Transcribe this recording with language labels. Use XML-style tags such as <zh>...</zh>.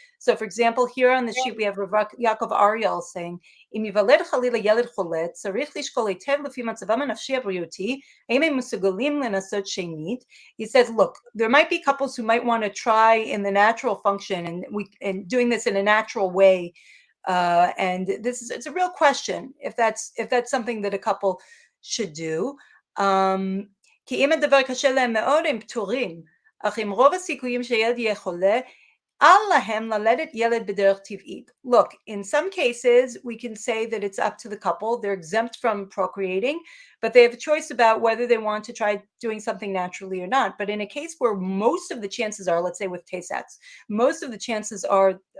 <en>So, for example, here on the sheet, we have Rav Yaakov Ariel saying,</en> <he>"Im yivaled chalila yeled cholet, tzarich lishkol hitev lefi matzavam hanafshi habriyuti, haim הם מסוגלים לנסות שנית."</he> <en>He says, look, there might be couples who might want to try in the natural function, and doing this in a natural way. And it's a real question if that's something that a couple should do.</en> <he>כי אם הדבר קשה להם מאוד, הם פטורים. אך עם רוב הסיכויים שילד יהיה חולה, אל להם ללדת ילד בדרך טבעית.</he> <en>Look, in some cases, we can say that it's up to the couple. They're exempt from procreating, but they have a choice about whether they want to try doing something naturally or not. But in a case where most of the chances are, let's say with Tay-Sachs, most of the chances are</en>